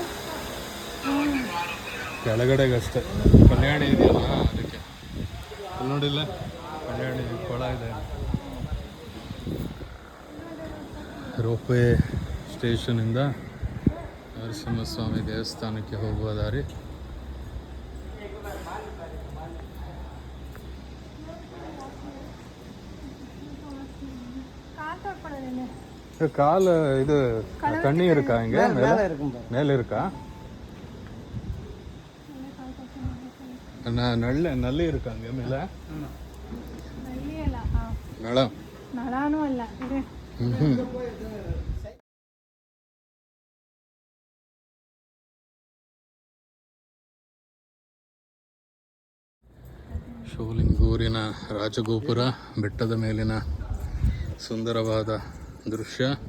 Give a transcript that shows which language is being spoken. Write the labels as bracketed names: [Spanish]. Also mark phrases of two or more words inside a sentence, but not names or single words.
[Kannada] ಕೆಳಗಡೆಗಷ್ಟೇ. ಕಲ್ಯಾಣಿ ಇದೆಯಲ್ಲ ಅದಕ್ಕೆ ಅಲ್ಲಿ ನೋಡಿಲ್ಲ ಕಲ್ಯಾಣಿ ಕೊಳ ಇದೆ. ರೋಪ್ವೇ ಸ್ಟೇಷನಿಂದ ನರಸಿಂಹಸ್ವಾಮಿ ದೇವಸ್ಥಾನಕ್ಕೆ ಹೋಗುವ ದಾರಿ. [Tamil] கால் இது தண்ணி இருக்கா இங்க மேலே இருக்கும் மேல இருக்கா? ನಲ್ಲಿ இருக்கா இங்க மேல? [Kannada] ನಳ ನಳಾನೂ ಅಲ್ಲ ಇದೆ. ಶಿವಲಿಂಗೂರಿನ ರಾಜಗೋಪುರ, ಬೆಟ್ಟದ ಮೇಲಿನ ಸುಂದರವಾದ ದೃಶ್ಯ,